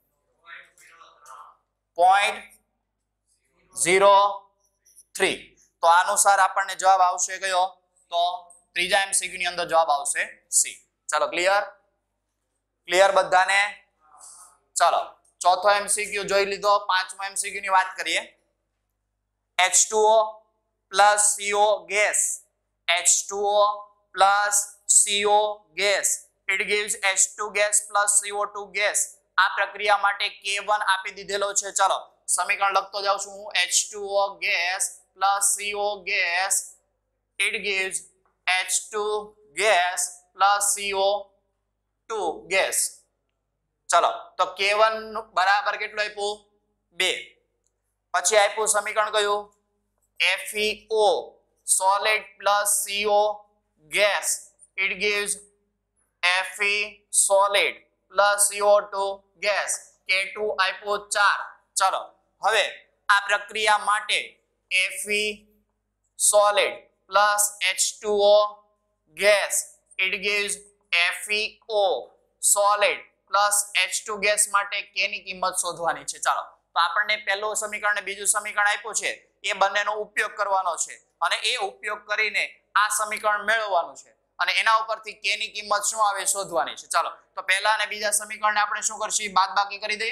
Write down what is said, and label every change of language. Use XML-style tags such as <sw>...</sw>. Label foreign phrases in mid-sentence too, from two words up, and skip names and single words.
<gu>0.03 તો આ અનુસાર આપણને જવાબ આવશે કયો તો ત્રીજા MCQ ની અંદર જવાબ આવશે C ચાલો ક્લિયર બધાને ચાલો ચોથો MCQ જોઈ લીધો પાંચમો MCQ ની વાત કરીએ</gu> <en>H2O plus CO gas H2O plus CO gas it gives H2 gas plus CO2 gas</en> <gu>આ પ્રક્રિયા માટે K1 આપી દીધેલો છે ચાલો સમીકરણ લખતો જાઉં છું હું</gu> <en>H2O gas plus CO gas it gives H2 gas plus CO2 gas</en> <gu>ચલો તો K1 બરાબર કેટલું આપ્યું 2 પછી આપ્યું સમીકરણ કયું</gu> <en>FeO solid plus CO gas it gives Fe solid plus CO2 gas</en> <gu>K2 આપ્યો 4 ચલો હવે આ પ્રક્રિયા માટે</gu> <en>Fe solid plus H2O gas it gives FeO solid plus H2 gas</en> <gu>માટે K ની કિંમત શોધવાની છે ચાલો તો આપણને પહેલું સમીકરણ અને બીજું સમીકરણ આપ્યું છે એ બંનેનો ઉપયોગ કરવાનો છે અને એ ઉપયોગ કરીને આ સમીકરણ મેળવવાનું છે અને એના ઉપરથી k ની કિંમત શું આવે શોધવાની છે. ચાલો તો પહેલા અને બીજા સમીકરણને આપણે શું કરશું બાદબાકી કરી દઈએ.</gu>